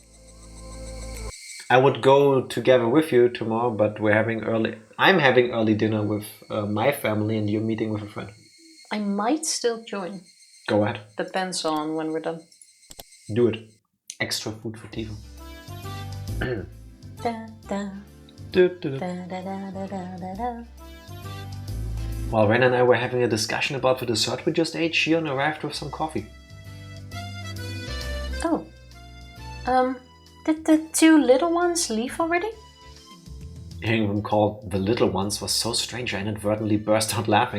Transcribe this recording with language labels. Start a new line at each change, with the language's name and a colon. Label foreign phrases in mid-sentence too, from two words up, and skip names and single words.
English: I would go together with you tomorrow, but I'm having early dinner with my family, and you're meeting with a friend. I might still join. Go ahead. Depends on when we're done. Do it. Extra food for Tifa. Da, da, Du, du, du. da, da, da, da, da, da. While Ren and I were having a discussion about the dessert we just ate, Shion arrived with some coffee. Oh. Did the two little ones leave already? Hearing them called the little ones was so strange I inadvertently burst out laughing.